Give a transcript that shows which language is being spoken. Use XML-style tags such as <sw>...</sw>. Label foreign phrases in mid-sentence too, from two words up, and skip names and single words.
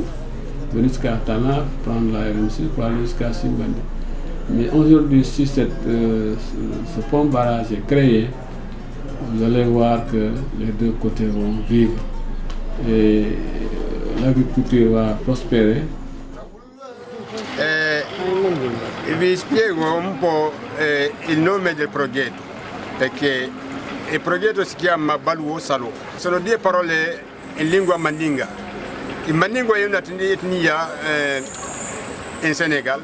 <fr>Venir jusqu'à Tanaf, prendre la RN6 pour aller jusqu'à Simbandi. Mais aujourd'hui, si ce pont barrage est créé, vous allez voir que les deux côtés vont vivre et l'agriculture va prospérer.</fr> <it>Vi spiego un po' il nome del progetto, perché il progetto si chiama Balou Salo. Sono due parole in lingua mandinga. Il mandingo è una etnia in Senegal.</it>